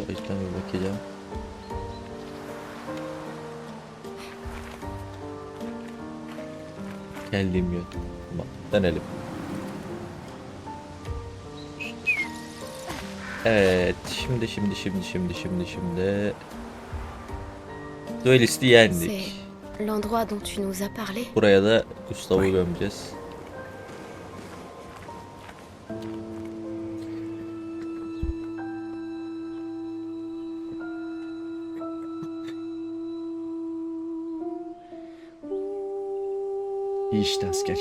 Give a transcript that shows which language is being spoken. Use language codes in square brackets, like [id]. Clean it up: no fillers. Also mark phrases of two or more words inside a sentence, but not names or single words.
[tr] O yüzden bir bakacağım. Geldiğim yön. Tamam, dönelim. Evet, şimdi. Duelisti yendik. [fr] C'est l'endroit dont tu nous as parlé. [tr] Buraya da Gustavo'yu gömeceğiz. İyi işte asker.